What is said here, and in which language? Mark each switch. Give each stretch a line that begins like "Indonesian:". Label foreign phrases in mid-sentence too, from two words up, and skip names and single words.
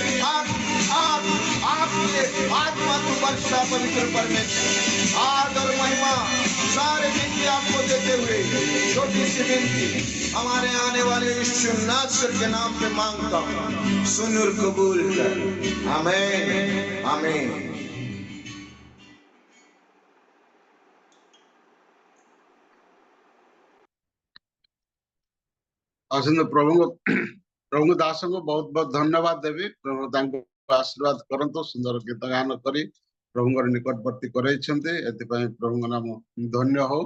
Hindi: आपके आत्मा तू वर्षा पवित्र परमेश्वर। आदर महिमा सारे विनती आपको देते हुए छोटी सी विनती हमारे आने वाले यीशु नासर के नाम पे मांगता हूँ, सुन और कबूल कर। आमीन आमीन।
Odia: ଆସନ୍ତୁ ପ୍ରଭୁଙ୍କ ଦାସଙ୍କୁ ବହୁତ ବହୁତ ଧନ୍ୟବାଦ ଦେବି। ପ୍ରଭୁ ତାଙ୍କୁ ଆଶୀର୍ବାଦ କରନ୍ତୁ। ସୁନ୍ଦର ଗୀତ ଗାନ କରି ପ୍ରଭୁଙ୍କର ନିକଟବର୍ତ୍ତୀ କରାଇଛନ୍ତି, ଏଥିପାଇଁ ପ୍ରଭୁଙ୍କ ନାମ ଧନ୍ୟ ହଉ।